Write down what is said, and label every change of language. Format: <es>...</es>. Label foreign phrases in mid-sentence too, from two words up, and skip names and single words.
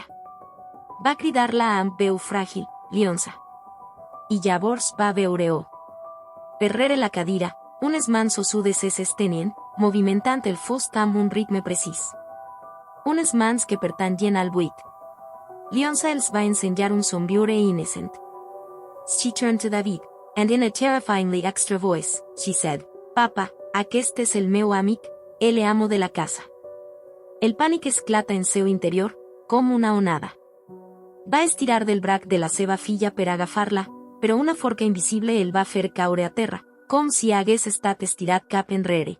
<ca>Va cridar-la amb veu fràgil, Lionsa. I llavors va veure-ho. Per rere la cadira, unes mans ossudes s'estenien, movimentant el fost amb un ritme precís. Unes mans que pertanyien al buit. Lionsa els va ensenyar un somriure innocent.</ca> <en>She turned to David, and in a terrifyingly extra voice, she said,</en> <ca>"Papa, aquest és el meu amic, el amo de la casa." El pànic esclata en seu interior, com una onada. Va estirar del braç de la seva filla per agafar-la, però una forca invisible el va fer caure a terra, com si hagués estat estirat cap enrere.</ca>